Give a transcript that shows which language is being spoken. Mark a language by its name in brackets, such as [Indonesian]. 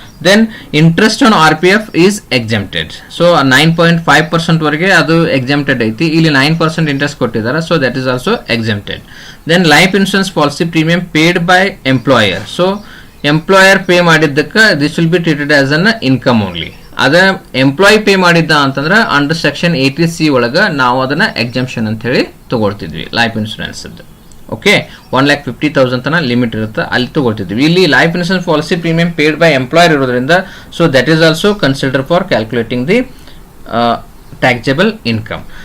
[English] Then interest on RPF is exempted. [Kannada] So 9.5% ವರೆಗೆ ಅದು exempted ಐತಿ. ಇಲ್ಲಿ 9% interest ಕೊಟ್ಟಿದ್ದಾರೆ. [English] So that is also exempted. Then life insurance policy premium paid by employer. So employer pay ಮಾಡಿದ್ದಕ್ಕೆ this will be treated as an income only. [Kannada] ಅದ employee pay ಮಾಡಿದ್ದ ಅಂತಂದ್ರೆ under section 80C ಒಳಗೆ ನಾವು ಅದನ್ನ ಎಕ್ಸಾಮ್ಷನ್ ಅಂತ ಹೇಳಿ ತಗೊಳ್ತಿದ್ವಿ ಲೈಫ್ ಇನ್ಶೂರೆನ್ಸ್. ಓಕೆ, 1,50,000 ತನ ಲಿಮಿಟ್ ಇರುತ್ತೆ, ಅಲ್ಲಿ ತಗೊಳ್ತಿದ್ವಿ. [English] ಇಲ್ಲಿ life insurance policy premium paid by employer ಇರೋದ್ರಿಂದ so that is also consider for calculating the taxable income.